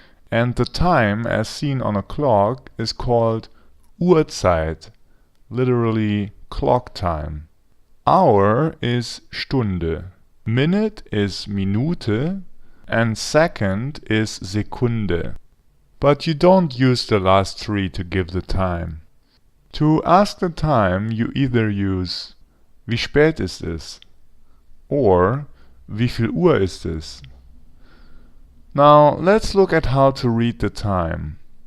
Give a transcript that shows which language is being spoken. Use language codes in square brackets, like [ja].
[en] And the time as seen on a clock is called Uhrzeit, literally clock time. Hour is Stunde, minute is Minute, and second is Sekunde. But you don't use the last three to give the time. To ask the time, you either use [de] Wie spät ist es? Or Wie viel Uhr ist es? [en] Now let's look at how to read the time.